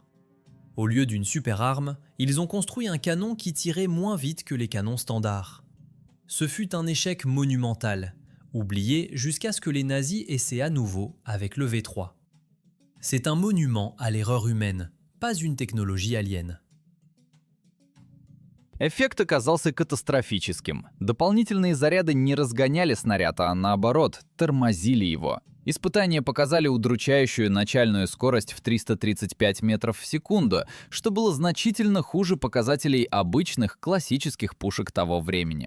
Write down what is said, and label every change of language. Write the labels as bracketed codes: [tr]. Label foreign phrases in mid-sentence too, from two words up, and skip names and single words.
[fr] Au lieu d'une super arme, ils ont construit un canon qui tirait moins vite que les canons standards. Ce fut un échec monumental, oublié jusqu'à ce que les nazis essaient à nouveau avec le V3. C'est un monument à l'erreur humaine, pas une technologie alien. [ru] Эффект оказался катастрофическим. Дополнительные заряды не разгоняли снаряд, а наоборот, тормозили его. Испытания показали удручающую начальную скорость в 335 метров в секунду, что было значительно хуже показателей обычных классических пушек того времени.